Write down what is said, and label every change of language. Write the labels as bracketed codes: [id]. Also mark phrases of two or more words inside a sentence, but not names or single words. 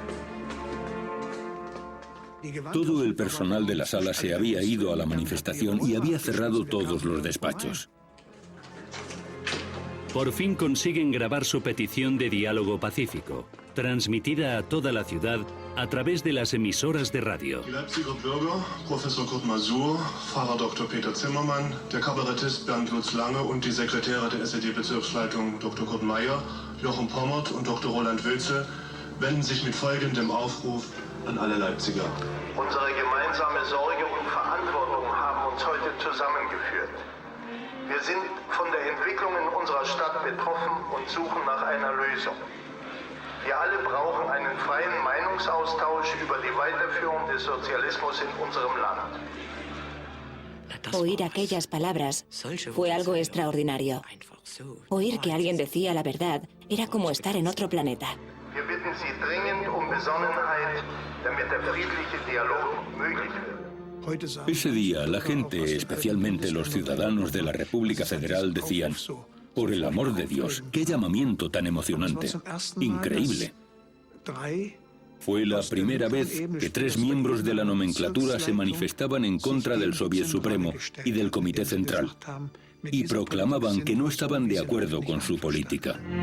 [es] Todo el personal de la sala se había ido a la manifestación y había cerrado todos los despachos. Por fin consiguen grabar su petición de diálogo pacífico, transmitida a toda la ciudad a través de las emisoras de radio. [de] Die Leipziger Bürger, Professor Kurt Masur, Pfarrer Dr. Peter Zimmermann, der Kabarettist Bernd Lutz Lange und die Sekretäre der SED-Bezirksleitung Dr. Kurt Meyer, Jochen Pommert und Dr. Roland Wilze wenden sich mit folgendem Aufruf an alle Leipziger. Unsere gemeinsame Sorge und Verantwortung haben uns heute zusammengeführt. Wir sind von der Entwicklung in unserer Stadt betroffen und suchen nach einer Lösung. Wir alle brauchen einen freien Meinungsaustausch über die Weiterführung des Sozialismus in unserem Land. [es] Oír aquellas palabras fue algo extraordinario. Oír que alguien decía la verdad era como estar en otro planeta. [de] Wir bitten Sie dringend Besonnenheit, damit der friedliche Dialog möglich wird. [es] Ese día, la gente, especialmente los ciudadanos de la República Federal, decían: «Por el amor de Dios, qué llamamiento tan emocionante. Increíble». Fue la primera vez que 3 miembros de la nomenclatura se manifestaban en contra del Soviet Supremo y del Comité Central, y proclamaban que no estaban de acuerdo con su política.